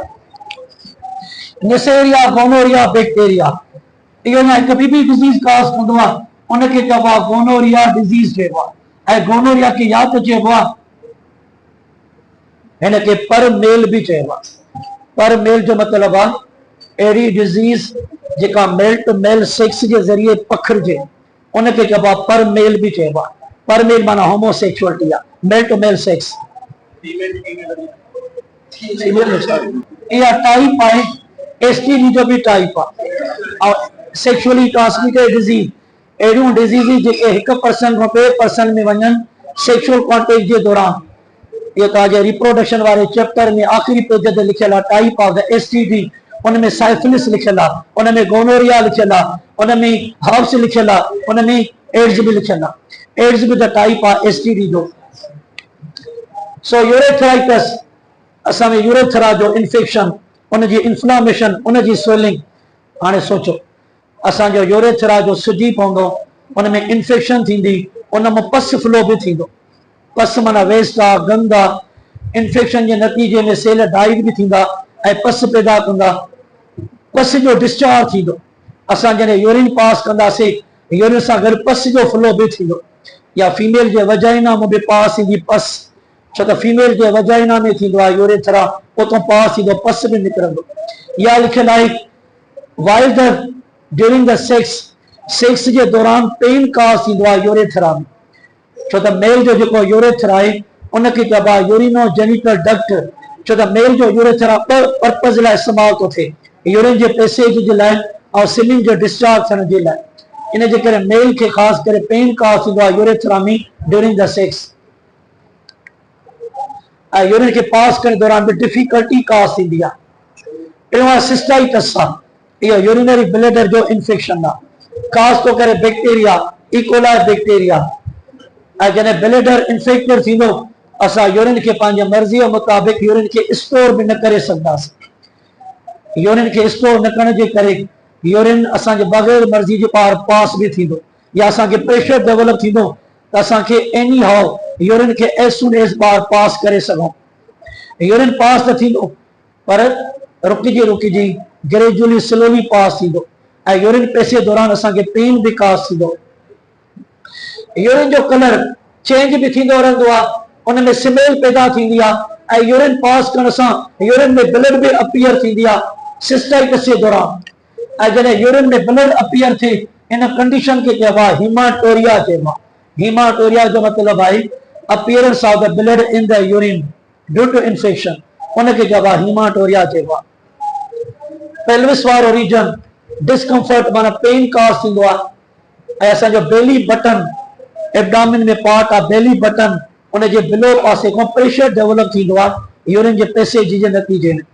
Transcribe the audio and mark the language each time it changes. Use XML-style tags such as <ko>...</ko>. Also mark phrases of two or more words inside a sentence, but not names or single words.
<sd>निसेरिया गोनोरिया बैक्टीरिया इहो ना हिकु ॿी</sd> <en>disease cause</en> <sd>कंदो आहे, उनखे चइबो आहे</sd> <en>gonorrhea disease</en> <sd>चइबो आहे। ऐं गोनोरिया खे या त चइबो आहे, हिनखे पर मेल भी चइबो आहे। पर मेल जो मतलब आहे अहिड़ी डिजीज जेका</sd> <en>male to male sex</en> <sd>के जरिए पखिड़िजे, उनखे चइबो आहे पर मेल भी चइबो आहे। पर मेल माना होमोसेक्सुअलिटी आहे,</sd> <en>male to male sex.</en> <sd>इहा टाइप आहे, एसटीडी जो भी टाइप आहे। और</sd> <en>sexually transmitted disease</en> <sd>अहिड़ियूं डिजीज़ जेके हिकु पर्सन खां ॿिए पर्सन में वञनि</sd> <en>sexual contact</en> <sd>जे दौरान। ये तव्हांजे रिप्रोडक्शन वाले चैप्टर में आखिरी पेज ते लिखियल आहे</sd> <en>type of the STD,</en> <sd>उनमें साइफिलिस लिखियल आहे, उनमें गोनोरिया लिखियल आहे, उनमें हर्ब्स लिखियल आहे, उनमें एड्स भी लिखियल आहे। एड्स भी</sd> <en>the type</en> <sd>आहे एसटीडी जो। सो यूरेथराइटिस असां में यूरेथरा जो इन्फेक्शन, उनजी इन्फ्लामेशन, उनजी स्वेलिंग। हाणे सोचो असांजो यूरेथरा जो सुजी पवंदो, उनमें इन्फेक्शन थींदी, उनमें</sd> <en>pus flow</en> <sd>भी थींदो। पस माना वेस्ट आहे, गंद आहे। इन्फेक्शन के नतीजे में</sd> <en>cell died</en> <sd>भी थींदा ऐं पस पैदा कंदा। पस जो डिस्चार्ज थींदो, असां जॾहिं</sd> <en>urine pass</en> <sd>कंदासीं, यूरिन सां गॾु पस जो फ्लो भी थींदो। या फीमेल जे वजाइना में भी पास थींदी पस, छो त फीमेल जे वजाइना में थींदो आहे यूरेथरा, उतो पास थींदो, पस भी निकिरंदो। या लिखियल आहे</sd> <en>while the during the sex</en> <sd>के दौरान</sd> <en>pain cause</en> <sd>थींदो आहे यूरेथरा में, छो त मेल जो जेको यूरेथरा आहे उनखे चइबो आहे</sd> <en>urinogenital duct.</en> <sd>छो त मेल जो यूरेथरा ॿ पर्पज़ लाइ इस्तेमाल थो थिए, यूरिन जे पैसेज जे लाइ ऐं सीमेन जो डिस्चार्ज थियण जे लाइ। इन जे करे मेल खे ख़ासि करे</sd> <en>pain cause</en> <sd>थींदो आहे यूरेथरा में</sd> <en>during the sex.</en> <sd>ऐं यूरिन खे पास करण दौरान भी</sd> <en>difficulty cause</en> <sd>थींदी आहे। टियों आहे सिस्टाइटिस आहे, इहो</sd> <en>urinary bladder</en> <sd>जो इन्फेक्शन आहे, खास तो करे</sd> <en>bacteria E. coli bacteria.</en> <sd>ऐं जॾहिं</sd> <en>bladder infected</en> <sd>थींदो, असां यूरिन खे पंहिंजे मर्ज़ी मुताबिक़ यूरिन खे स्टोर भी न करे सघंदासीं। यूरिन खे स्टोर न करण जे करे यूरिन असांजे बग़ैर मर्ज़ी जे ॿाहिरि पास भी थींदो, या असांखे</sd> <en>pressure develop</en> <sd>थींदो त असांखे</sd> <en>anyhow urine</en> <sd>खे</sd> <en>as soon as</en> <sd>ॿाहिरि पास करे सघूं। यूरिन पास त थींदो पर रुकिजी रुकिजी</sd> <en>gradually slowly pass</en> <sd>थींदो, ऐं यूरिन पैसे दौरान असांखे पेन भी काज थींदो। यूरिन जो</sd> <en>color change</en> <sd>भी थींदो रहंदो आहे, उनमें स्मेल पैदा थींदी आहे, ऐं यूरिन पास करण सां यूरिन में ब्लड भी अपीयर थींदी आहे सिस्टाइटिस जे दौरान। ऐं जॾहिं यूरिन में ब्लड अपीयर थिए, इन कंडीशन खे चइबो आहे हीमाटोरिया चइबो आहे। हीमाटोरिया जो मतलब आहे</sd> <en>appearance of the blood in the urine due to infection,</en> <sd>उनखे चइबो आहे हीमाटोरिया चइबो आहे। पेल्विस वारो</sd> <en>region discomfort</en> <sd>माना</sd> <en>pain cause</en> <sd>थींदो आहे। ऐं असांजो</sd> <en>belly button abdomen</en> <sd>में पार्ट आहे</sd> <en>belly button,</en> <sd>उनजे बिलो पासे खां</sd> <en>pressure develop</en> <sd>थींदो आहे यूरिन जे पैसेज जे नतीजे में।</sd>